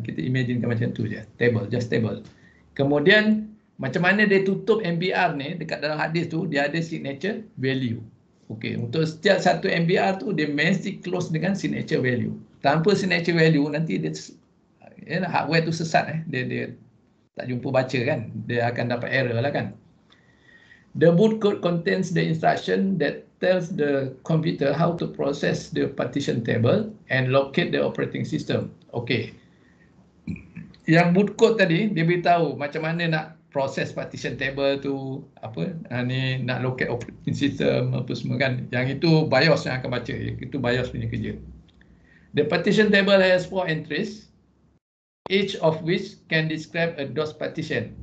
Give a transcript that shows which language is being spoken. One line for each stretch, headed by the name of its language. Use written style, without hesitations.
Malay: Kita imaginekan macam tu je. Table, just table. Kemudian, macam mana dia tutup MBR ni dekat dalam hard disk tu, dia ada signature value. Okey, untuk setiap satu MBR tu dia mesti close dengan signature value. Tanpa signature value nanti dia hardware tu sesat dia tak jumpa baca kan. Dia akan dapat error lah kan.
English: The boot code contains the instruction that tells the computer how to process the partition table and locate the operating system. Okey.
Malay: yang boot code tadi dia beritahu macam mana nak proses partition table tu, apa ni nak locate operating system apa semua kan. Yang itu BIOS yang akan baca, itu BIOS punya kerja.
English: The partition table has 4 entries, each of which can describe a DOS partition.